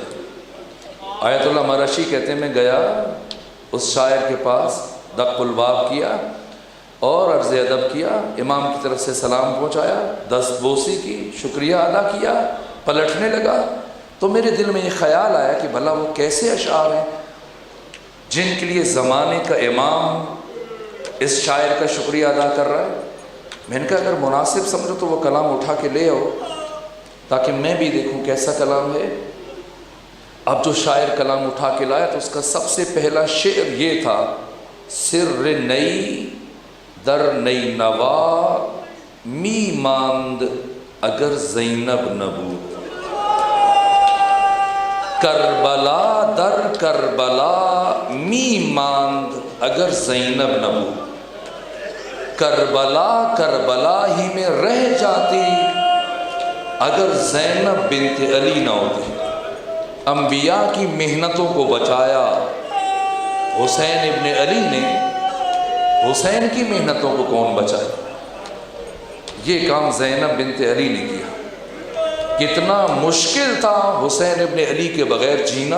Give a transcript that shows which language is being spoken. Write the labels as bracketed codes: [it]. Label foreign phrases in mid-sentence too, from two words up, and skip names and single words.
[ur] آیت اللہ مرشی کہتے ہیں میں گیا اس شاعر کے پاس، [ar] دق الباب [ur] کیا اور عرض ادب کیا، امام کی طرف سے سلام پہنچایا، دست بوسی کی، شکریہ ادا کیا، پلٹنے لگا تو میرے دل میں یہ خیال آیا کہ بھلا وہ کیسے اشعار ہیں جن کے لیے زمانے کا امام اس شاعر کا شکریہ ادا کر رہا ہے۔ میں نے کہا اگر مناسب سمجھو تو وہ کلام اٹھا کے لے آؤ تاکہ میں بھی دیکھوں کیسا کلام ہے۔ اب جو شاعر کلام اٹھا کے لایا تو اس کا سب سے پہلا شعر یہ تھا، [fa] سر نئی در نئی نوا می ماند اگر زینب نبود، کربلا در کربلا می ماند اگر زینب نبود، [ur] کربلا کربلا ہی میں رہ جاتی اگر زینب بنت علی نہ ہوتی۔ انبیاء کی محنتوں کو بچایا حسین ابن علی نے، حسین کی محنتوں کو کون بچائے؟ یہ کام زینب بنت علی نے کیا۔ کتنا مشکل تھا حسین ابن علی کے بغیر جینا۔